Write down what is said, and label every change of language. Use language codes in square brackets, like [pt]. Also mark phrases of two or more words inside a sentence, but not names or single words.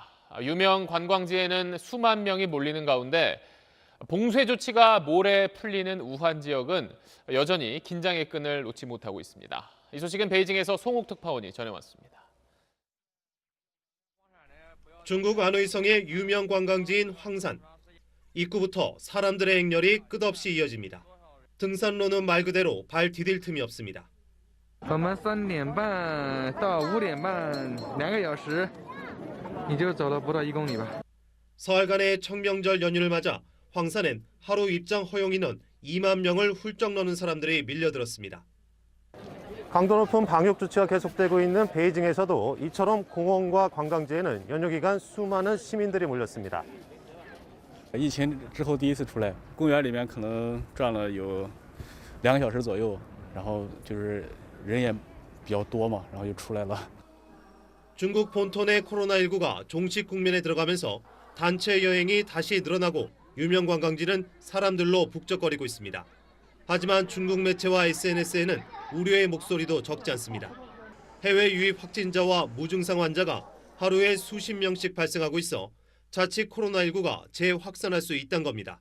[ko] 유명 관광지에는 수만 명이 몰리는 가운데 봉쇄 조치가 모레 풀리는 우한 지역은 여전히 긴장의 끈을 놓지 못하고 있습니다. 이 소식은 베이징에서 송욱 특파원이 전해왔습니다. 중국 안의성의 유명 관광지인 황산. 입구부터 사람들의 행렬이 끝없이 이어집니다. 등산로는 말 그대로 발 디딜 틈이 없습니다. [zh] 我们3点半到5点半2个小时你就走了不到1公里吧. [ko] 사흘간의 청명절 연휴를 맞아 황산엔 하루 입장 허용 인원 2만 명을 훌쩍 넘는 사람들이 밀려들었습니다. 강도 높은 방역 조치가 계속되고 있는 베이징에서도 이처럼 공원과 관광지에는 연휴 기간 수많은 시민들이 몰렸습니다. [zh] 疫情之后第一次出来，公园里面可能转了有2个小时左右，然后就是人也比较多嘛，然后就出来了。 [ko] 중국 본토 내 코로나19가 종식 국면에 들어가면서 단체 여행이 다시 늘어나고 유명 관광지는 사람들로 북적거리고 있습니다. 하지만 중국 매체와 SNS에는 우려의 목소리도 적지 않습니다. 해외 유입 확진자와 무증상 환자가 하루에 수십 명씩 발생하고 있어 자칫 코로나19가 재확산할 수 있다는 겁니다.